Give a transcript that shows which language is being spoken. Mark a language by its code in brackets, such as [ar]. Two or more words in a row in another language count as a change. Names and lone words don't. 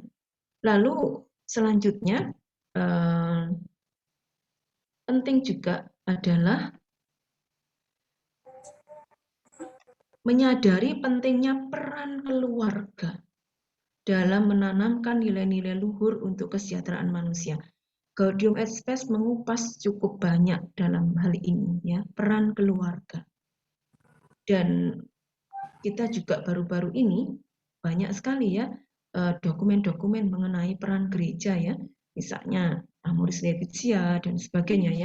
[id] Lalu selanjutnya penting juga adalah menyadari pentingnya peran keluarga dalam menanamkan nilai-nilai luhur untuk kesejahteraan manusia. Gaudium et Spes mengupas cukup banyak dalam hal ini, ya, peran keluarga. Dan kita juga baru-baru ini banyak sekali ya dokumen-dokumen mengenai peran gereja, ya, misalnya Amoris Laetitia dan sebagainya, ya.